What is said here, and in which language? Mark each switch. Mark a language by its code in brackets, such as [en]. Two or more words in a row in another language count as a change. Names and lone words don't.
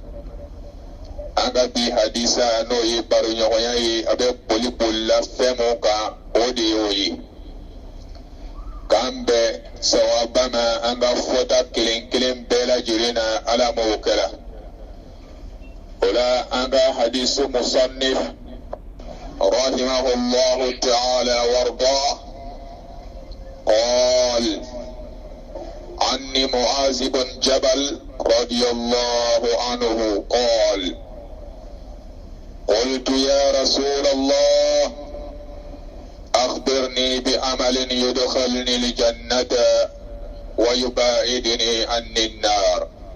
[bm] An ka bi hadisa n'o ye baroɲɔgɔnya ye a bɛ bolila fɛn mun kan, o de y'o ye. K'an bɛn sawaba ma an ka fɔta kelen kelen bɛɛ lajɛlen na, Ala m'o kɛra. O la an ka hadisu musannif [ar] رحمه الله تعالى وارضاه قال: عن معاذ بن جبل رضي الله عنه قال: قلت يا رسول الله أخبرني بعمل يدخلني الجنة ويباعدني عن النار.